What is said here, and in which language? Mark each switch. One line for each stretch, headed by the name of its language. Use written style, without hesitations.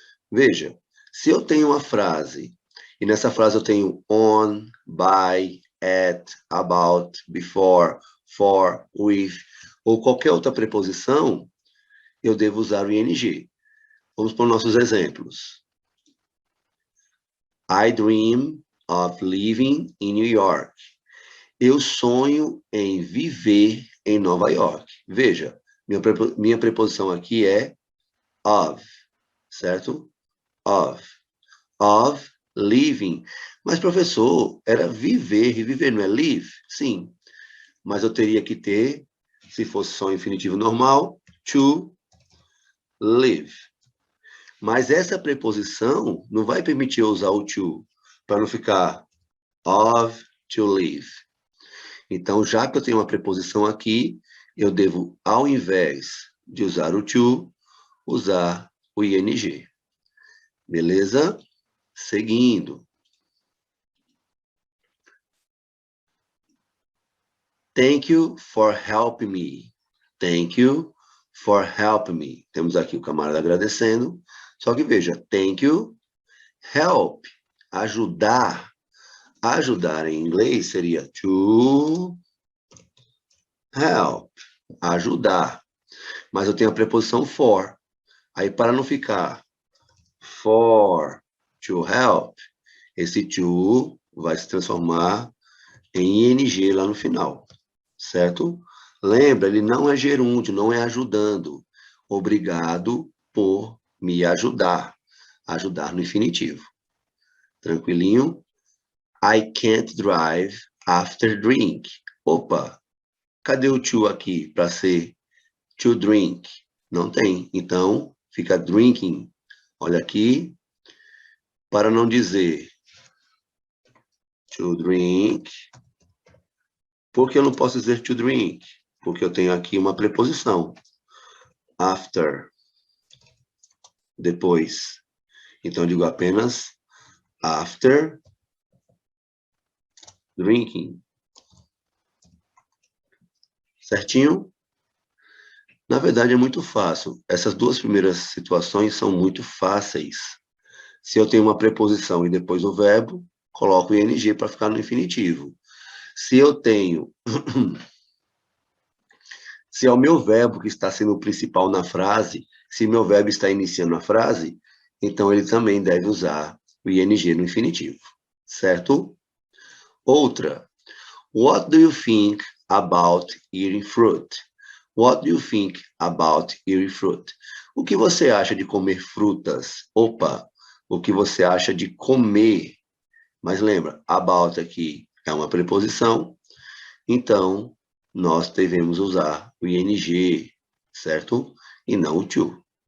Portuguese: Veja, se eu tenho uma frase, e nessa frase eu tenho on, by, at, about, before, for, with, ou qualquer outra preposição, eu devo usar o ing. Vamos para os nossos exemplos.
English: I dream of living in New York.
Portuguese: Eu sonho em viver em Nova York. Veja, minha preposição aqui é of, certo? Of living. Mas, professor, era viver, e viver não é live? Sim, mas eu teria que ter, se fosse só infinitivo normal, to live. Mas essa preposição não vai permitir eu usar o to, para não ficar of to live. Então, já que eu tenho uma preposição aqui, eu devo, ao invés de usar o to, usar o ing. Beleza? Seguindo.
English: Thank you for helping me. Thank you for helping me.
Portuguese: Temos aqui o camarada agradecendo. Só que veja, thank you, help, ajudar. Ajudar em inglês seria to help, ajudar. Mas eu tenho a preposição for. Aí, para não ficar for to help, esse to vai se transformar em ing lá no final, certo? Lembra, ele não é gerúndio, não é ajudando. Obrigado por me ajudar. Ajudar no infinitivo. Tranquilinho?
English: I can't drive after drink.
Portuguese: Opa, cadê o to aqui para ser to drink? Não tem. Então, fica drinking. Olha aqui. Para não dizer to drink. Por que eu não posso dizer to drink? Porque eu tenho aqui uma preposição. After. Depois. Então, eu digo apenas after drinking. Certinho? Na verdade, é muito fácil. Essas duas primeiras situações são muito fáceis. Se eu tenho uma preposição e depois o verbo, coloco o ing para ficar no infinitivo. Se eu tenho... Se é o meu verbo que está sendo o principal na frase, se meu verbo está iniciando a frase, então ele também deve usar o ing no infinitivo. Certo? Outra.
English: What do you think about eating fruit? What do you think about eating fruit?
Portuguese: O que você acha de comer frutas? Opa, o que você acha de comer? Mas lembra, about aqui é uma preposição, então nós devemos usar o ing, certo? E não o to.